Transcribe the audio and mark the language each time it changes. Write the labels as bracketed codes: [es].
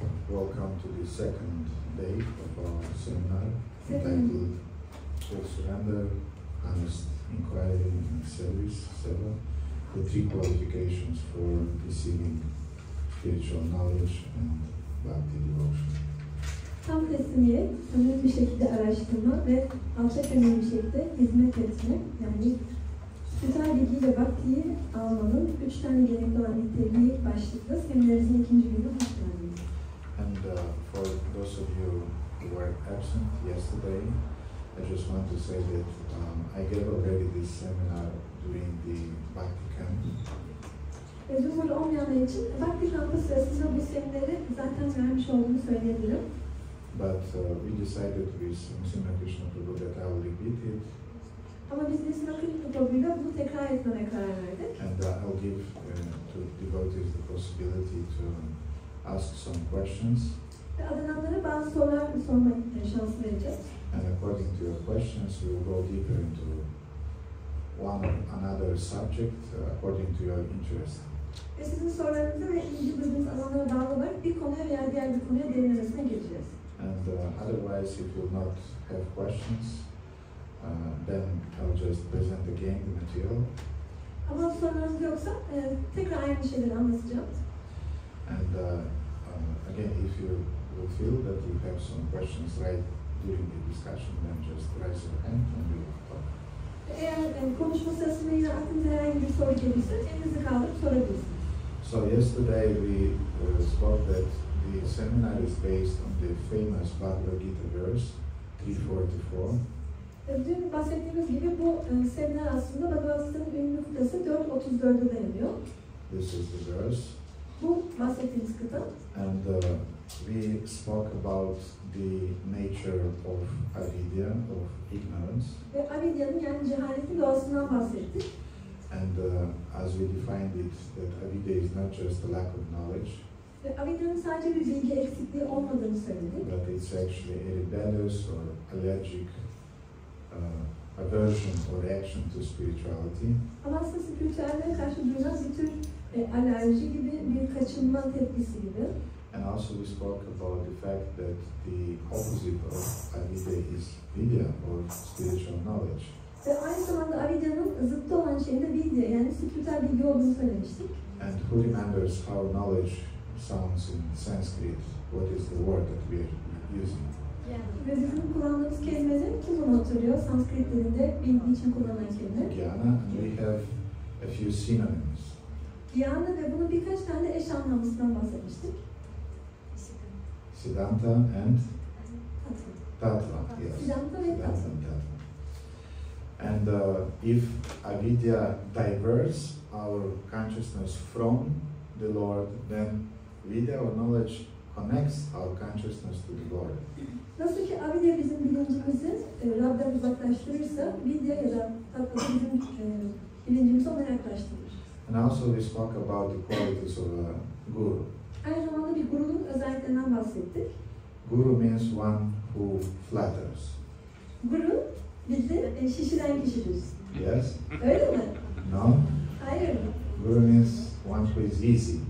[en] Welcome to the second day of our seminar entitled Full Surrender, Honest Inquiry and Service, Seva, the three qualifications for receiving spiritual knowledge and bhakti devotion. [tr] Tam teslimiyet, samimi bir şekilde araştırma ve alçak gönüllü bir şekilde hizmet etme, yani spiritüel bilgi ve bhaktiyi almanın 3 tane gerekli olan niteliği başlıklı seminerimizin ikinci günü hoş geldiniz. [en] And for those of you who were absent yesterday, I just want to say that I gave already this seminar during the Bhakti camp. [tr] Ve burada olmayanlar için Bhakti kampı sırasında bu semineri zaten vermiş olduğunu söyleyebilirim. [en] But we decided with Srimad Krishna Prabhu that I will repeat it. [tr] Ama biz de Srimad Krishna Prabhu'yla bunu tekrar etmeye karar verdik. [en] And I'll give to devotees the possibility to ask some questions. [tr] Ve adananlara bazı sorular sorma şansı vereceğiz. [en] And according to your questions, we will go deeper into one or another subject according to your interest. [tr] Ve sizin sorularınıza ve ilgi duyduğunuz alanlara bağlı olarak bir konuya veya diğer bir konuya derinlemesine gireceğiz. [en] And otherwise, if you will not have questions, then I'll just present again the material. [tr] Ama sorularınız yoksa tekrar aynı şeyleri anlatacağım. [en] And again, if you will feel that you have some questions right during the discussion, then just raise your hand and we will talk. [tr] Eğer konuşma sırasında yine aklınıza herhangi bir soru gelirse elinizi kaldırıp sorabilirsiniz. [en] So yesterday we spoke that the seminar is based on the famous Bhagavad Gita verse 4.34. [tr] Dün bahsettiğimiz gibi bu seminer aslında Bhagavad Gita'nın ünlü kıtası 4.34'e dayanıyor. [en] This is the verse. [tr] Bu bahsettiğimiz kıta. [en] And we spoke about the nature of avidya, of ignorance. [tr] Ve avidya'nın yani cehaletin doğasından bahsettik. [en] And as we defined it, that avidya is not just a lack of knowledge. [tr] Ve avidya'nın sadece bir bilgi eksikliği olmadığını söyledik. [en] But it's actually a rebellious or allergic aversion or reaction to spirituality. [tr] Ama aslında spiritüelliğe karşı duyulan bir tür alerji gibi, bir kaçınma tepkisi gibi. [en] And also we spoke about the fact that the opposite of avidya is vidya or spiritual knowledge. [tr] Ve aynı zamanda avidya'nın zıttı olan şeyin de vidya yani spiritüel bilgi olduğunu söylemiştik. [en] And who remembers how knowledge sounds in Sanskrit? What is the word that we are using? [tr] Ve bizim kullandığımız kelimenin kim bunu hatırlıyor? Sanskrit dilinde bilgi için kullanılan kelime. [en] Jnana, and we have a few synonyms. [tr] Jnana ve bunun birkaç tane eş anlamlısından bahsetmiştik. [en] Siddhanta and tattva. Yes. [tr] Siddhanta ve tattva. [en] And if avidya diverts our consciousness from the Lord, then vidya or knowledge connects our consciousness to the Lord. [tr] Nasıl ki avidya bizim bilincimizi Rab'den uzaklaştırırsa, vidya ya da tattva bizim bilincimizi ona yaklaştırır. [en] And also we spoke about the qualities of a guru. [tr] Aynı zamanda bir gurunun özelliklerinden bahsettik. [en] Guru means one who flatters. [tr] Guru bizi şişiren kişidir. [en] Yes? [tr] Öyle mi? [en] No? [tr] Hayır. [en] Guru means one who is easy.